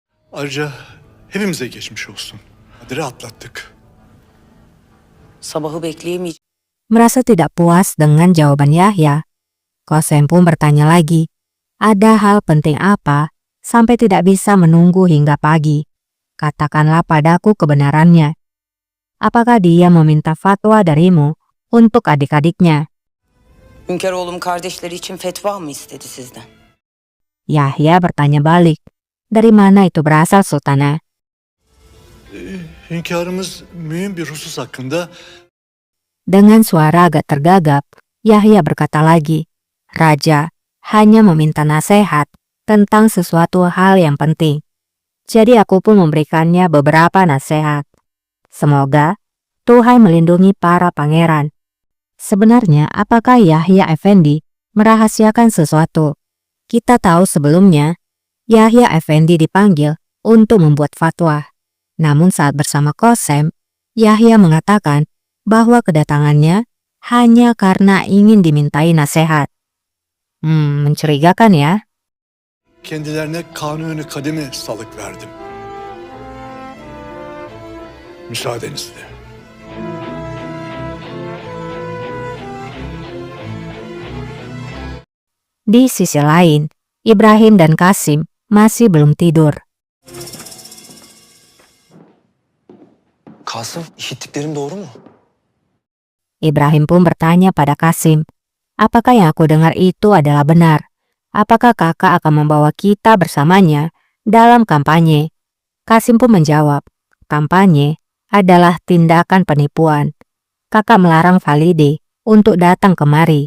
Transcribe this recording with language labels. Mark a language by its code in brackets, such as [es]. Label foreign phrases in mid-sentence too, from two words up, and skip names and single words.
[tr] Ayrıca hepimize geçmiş olsun. Kadir'i atlattık. Sabahı bekleyemeyeceğim. [id] Merasa tidak puas dengan jawaban Yahya, Qasem pun bertanya lagi, ada hal penting apa sampai tidak bisa menunggu hingga pagi? Katakanlah padaku kebenarannya. Apakah dia meminta fatwa darimu untuk adik-adiknya? [tr] Hünkâroğlum kardeşleri için fetva mı istedi sizden? [id] Yahya bertanya balik, dari mana itu berasal Sultana? [tr] Hünkârımız mühim bir husus hakkında [id] Dengan suara agak tergagap, Yahya berkata lagi, Raja hanya meminta nasihat tentang sesuatu hal yang penting. Jadi aku pun memberikannya beberapa nasihat. Semoga Tuhan melindungi para pangeran. Sebenarnya apakah Yahya Effendi merahasiakan sesuatu? Kita tahu sebelumnya, Yahya Effendi dipanggil untuk membuat fatwa. Namun saat bersama Qasem, Yahya mengatakan bahwa kedatangannya hanya karena ingin dimintai nasihat. Mencurigakan ya? [tr] kendilerine kanuni kademi salık verdim. Müsaadenizle. [id] Di sisi lain, Ibrahim dan Qasim masih belum tidur. [tr] Kasım, işittiklerim doğru mu? [id] Ibrahim pun bertanya pada Qasim, apakah yang aku dengar itu adalah benar? Apakah kakak akan membawa kita bersamanya dalam kampanye? Qasim pun menjawab, kampanye adalah tindakan penipuan. Kakak melarang Valide untuk datang kemari.